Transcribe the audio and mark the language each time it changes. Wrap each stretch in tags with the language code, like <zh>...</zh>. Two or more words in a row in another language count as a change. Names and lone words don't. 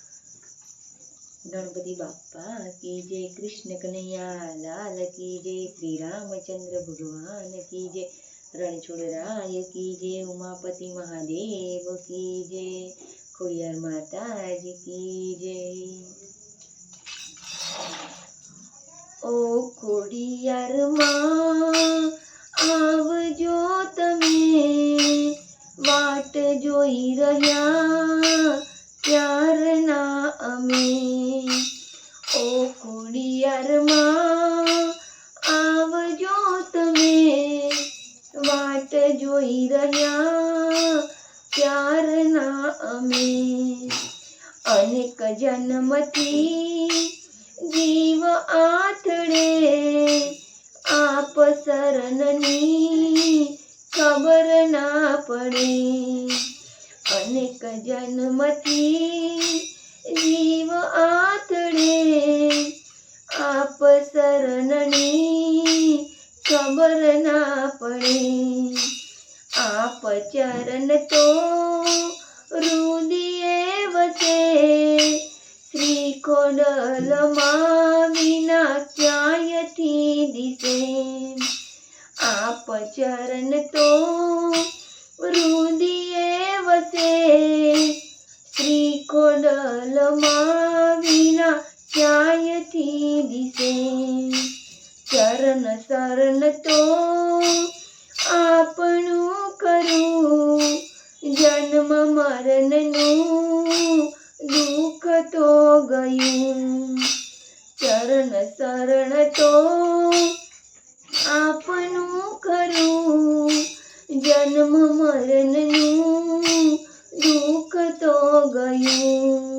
<hi>गणपति बाप्पा की जय, कृष्ण कन्हैया लाल की जय, श्री रामचंद्र भगवान की जय, रणछोड़राय की जय, उमापति महादेव की जय, खोडियार माताजी की जय।</hi> <gu>ઓ ખોડિયાર માં આવજો તમે, વાટ જોઈ રહ્યા ત્યારના અમે। ઓ ખોડિયાર માં આવજો તમે, વાટ જોઈ રહ્યા ત્યારના અમે। અનેક જન્મથી જીવ આથડે, આપ શરણની ખબર ના પડે। અનેક જન્મથી જીવ આથડે, આપ શરણની ખબર ના પડે। આપ ચરણ તો હૃદયે વસે, શ્રી ખોડલ માં વિના ક્યાંયથી દિસે। આપ ચરણ તો હૃદયે વસે, શ્રી ખોડલ માં વિના ક્યાંયથી દિસે। ચરણ શરણ તો આપણું કરું, જન્મ મરણનું દુખ તો ગયું। ચરણ શરણ તો આપણું કરું, જન્મ મરણનું દુખ તો ગયું।</gu>